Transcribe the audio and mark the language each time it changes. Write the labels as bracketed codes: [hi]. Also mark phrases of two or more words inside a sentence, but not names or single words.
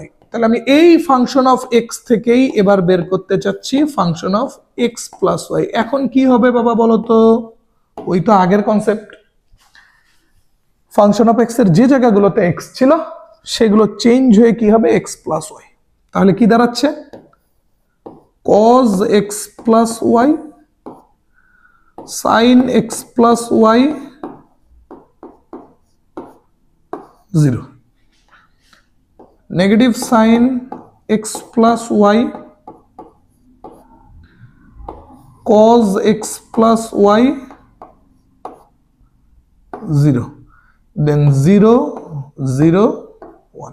[bn] তাহলে আমি এই [en] function of x [bn] থেকেই এবার বের করতে চাচ্ছি [en] function of x plus y. [bn] এখন কি হবে বাবা বলো তো? ওই তো আগের কনসেপ্ট, [en] function of x [bn] এর যে জায়গাগুলোতে এক্স ছিল সেগুলো চেঞ্জ হয়ে কি হবে? [en] x plus y. [bn] তাহলে কি দাঁড়াচ্ছে? [en] cos x plus y sin x plus y 0 negative sin x plus y cos x plus y 0 then 0 0 1।